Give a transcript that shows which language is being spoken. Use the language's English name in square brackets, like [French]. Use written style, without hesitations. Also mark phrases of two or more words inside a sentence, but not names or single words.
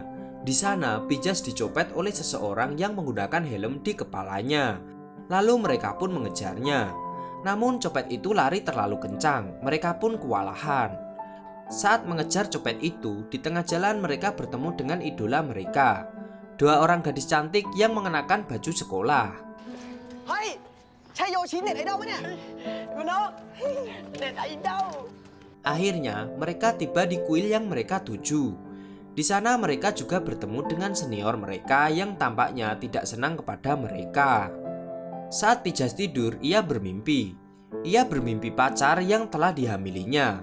[Indonesian] Di sana Pijas dicopet oleh seseorang yang menggunakan helm di kepalanya. Lalu mereka pun mengejarnya. Namun copet itu lari terlalu kencang, mereka pun kewalahan. Saat mengejar copet itu, di tengah jalan mereka bertemu dengan idola mereka, 2 orang gadis cantik yang mengenakan baju sekolah. [Thai] เฮ้ยใช่โยชิเน็ตไอดอลปะเนี่ยดูน้องเน็ตไอดอล [Indonesian] Akhirnya mereka tiba di kuil yang mereka tuju. Di sana mereka juga bertemu dengan senior mereka yang tampaknya tidak senang kepada mereka. Saat Pijas tidur, ia bermimpi. Ia bermimpi pacar yang telah dihamilinya.